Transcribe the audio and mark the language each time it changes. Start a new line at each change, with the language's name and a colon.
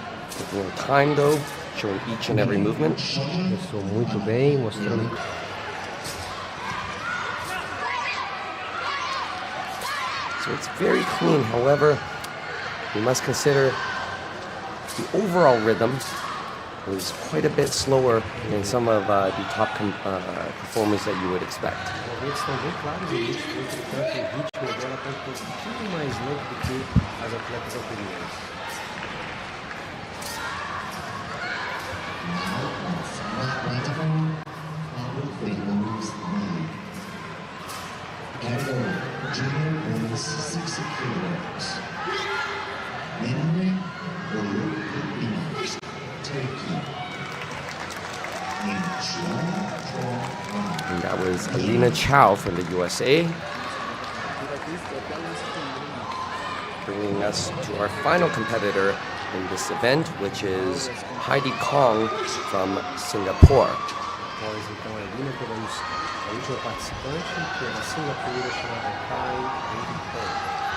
English: Taking her time though, showing each and every movement.
Portuguese: Começou muito bem, mostrando.
English: So it's very clean. However, you must consider the overall rhythm was quite a bit slower than some of the top performers that you would expect.
Portuguese: Estão bem claros aí, entretanto, o ritmo dela está um pouquinho mais lento do que as atletas anteriores.
English: Category Junior Women's 60 kilograms. Menine Olympic Turkey. And that was Alina Chow from the USA. Bringing us to our final competitor in this event, which is Heidi Kong from Singapore.
Portuguese: Após então a Alina, teremos a última participante, que é da Singapura, chamada Heidi Kong.